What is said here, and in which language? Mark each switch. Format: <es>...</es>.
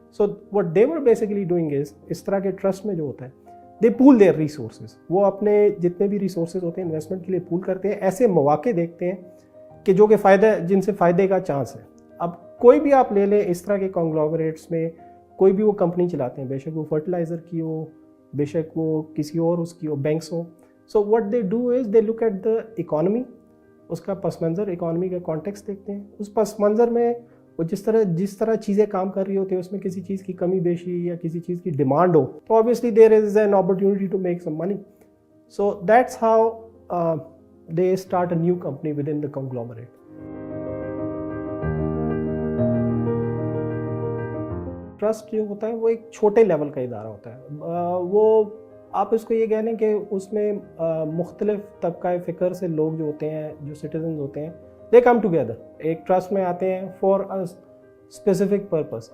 <en>So what they were basically doing is،</en> <ur>اس طرح کے trust میں جو ہوتا ہے</ur> <en>they pool their resources،</en> <ur>وہ اپنے جتنے بھی ریسورسز ہوتے ہیں انویسٹمنٹ کے لیے پول کرتے ہیں، ایسے مواقع دیکھتے ہیں کہ جو کہ جن سے فائدے کا چانس ہے. اب کوئی بھی آپ لے لیں اس طرح کے کانگلومریٹس میں، کوئی بھی وہ کمپنی چلاتے ہیں، بے شک وہ فرٹیلائزر کی ہو، بے شک وہ کسی اور اس کی ہو، banks ہو.</ur> <en>So what they do is they look at the economy،</en> <ur>اس کا پس منظر، اکانومی کا کانٹیکسٹ دیکھتے ہیں. اس پس منظر میں وہ جس طرح چیزیں کام کر رہی ہوتی ہیں، اس میں کسی چیز کی کمی بیشی یا کسی چیز کی ڈیمانڈ ہو، تو</ur> <en>obviously there is an opportunity to make some money. So that's how they start a new company within the conglomerate.</en> <ur>Trust جو ہوتا ہے وہ ایک چھوٹے لیول کا ادارہ ہوتا ہے. وہ آپ اس کو یہ کہہ لیں کہ اس میں مختلف طبقہ فکر سے لوگ جو ہوتے ہیں، جو سٹیزنز ہوتے ہیں،</ur> <en>they come together,</en> <ur>ایک ٹرسٹ میں آتے ہیں</ur> <en>For a specific purpose.</en>